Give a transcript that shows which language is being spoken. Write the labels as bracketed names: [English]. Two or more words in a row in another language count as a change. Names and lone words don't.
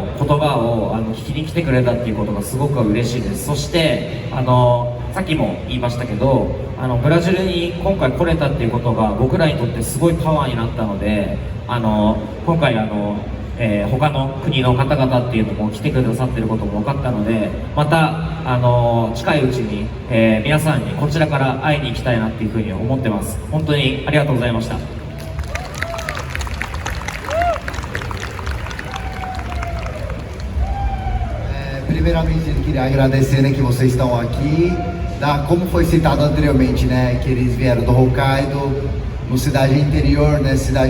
[Japanese] 言葉を聞きに来てくれたっていうことがすごく嬉しいです。そしてさっきも言いましたけど、ブラジルに今回来れたっていうことが僕らにとってすごいパワーになったので、今回他の国の方々っていうのも来てくださってることも分かったので、また近いうちに、皆さんにこちらから会いに行きたいなっていうふうに思ってます。本当にありがとうございました。 [Portuguese] Primeiramente, eu queria agradecer, né, que vocês estão aqui. Como foi citado anteriormente, né, que eles vieram do Hokkaido, no cidade interior, né, cidade.